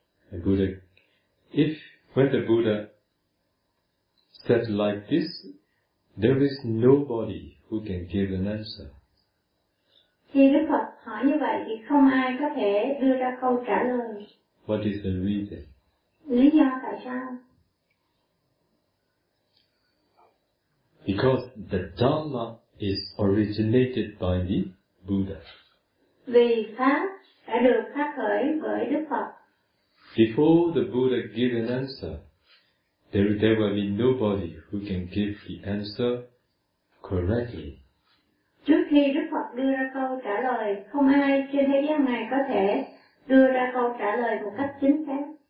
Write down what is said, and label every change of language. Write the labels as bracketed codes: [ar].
[en] The Buddha, when the Buddha said like this, there is nobody who can give an answer. [vi] Khi Đức Phật hỏi như vậy thì không ai có thể đưa ra câu trả lời. [en] What is the reason? [vi] Lý do tại sao? [en] Because the Dhamma is originated by the Buddha. [vi] Vì pháp đã được phát khởi bởi Đức Phật. [en] Before the Buddha gave an answer, there will be nobody who can give the answer correctly. [vi] Trước khi Đức Phật đưa ra câu trả lời, không ai trên thế gian này có thể đưa ra câu trả lời một cách chính xác.